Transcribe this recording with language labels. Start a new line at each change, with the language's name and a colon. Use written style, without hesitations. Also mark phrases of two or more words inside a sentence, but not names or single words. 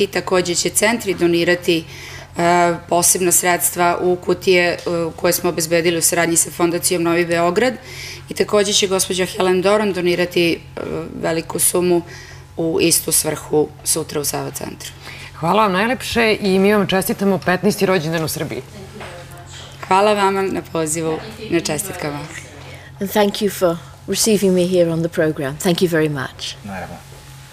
Serbian: Takođe će centri donirati posebna sredstva u kutije koje smo obezbedili u saradnji sa Fondacijom Novi Beograd i takođe će gospođa Helen Doran donirati veliku sumu u istu svrhu sutra u Sava centru. Hvala vam najlepše i mi vam čestitamo 15. rođendan u Srbiji. Hvala vama na pozivu, na čestitkama.
English: And thank you for receiving me here on the program. Thank you very much.
Serbian: Naravno.